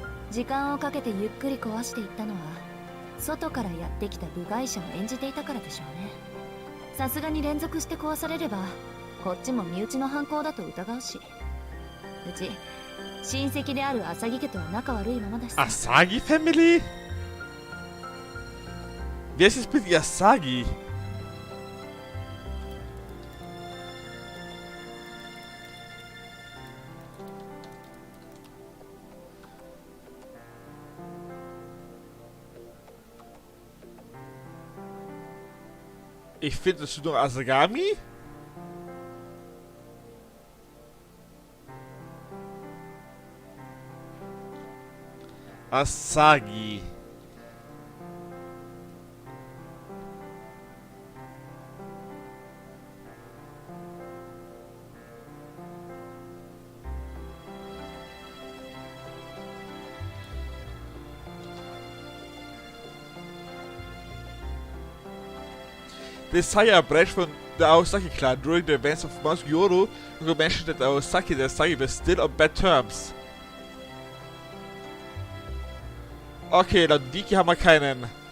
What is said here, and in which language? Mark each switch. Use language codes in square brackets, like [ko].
[ja] 時間をかけてゆっくり壊していったのは外からやってきた部外者を演じていたからでしょうね。さすがに連続して壊されればこっちも身内の犯行だと疑うし、うち親戚である浅木家とは仲悪いままだし。 [en] Asagi Family? [de] Wer ist jetzt bitte Asagi? Ich finde, das ist nur Asagami? Asagi. [en] The Saya branch from the Aosaki clan during the events of Mount Yoru who mentioned that Aosaki and Asagi were still on bad terms. [de] Okay, dann Wiki haben wir keinen.